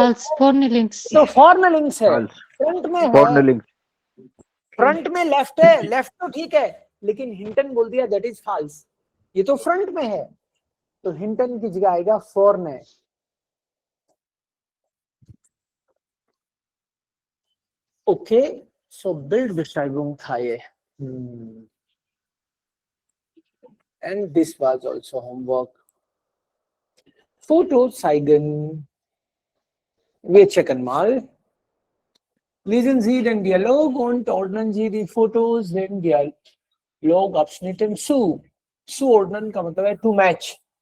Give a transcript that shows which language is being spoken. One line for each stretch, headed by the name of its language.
German: False. Vorne links.
Hindi: तो फॉर्न links है,
English: False.
Hindi: Front में
English: Corner
Hindi: है,
German: link.
Hindi: फ्रंट में लेफ्ट है, लेफ्ट तो ठीक है, लेकिन हिंटन बोल दिया, दैट इज फॉल्स। ये तो फ्रंट में है, तो हिंटन की जगह आएगा फॉर्न है।
English: okay, so Bildbeschreibung
Hindi: था ये,
English: and this was also homework.
German: Foto zeigen. Wir checken mal. Lesen Sie den Dialog und ordnen Sie die Fotos den Dialogabschnitten zu.
Hindi: Zuordnen का मतलब है to match.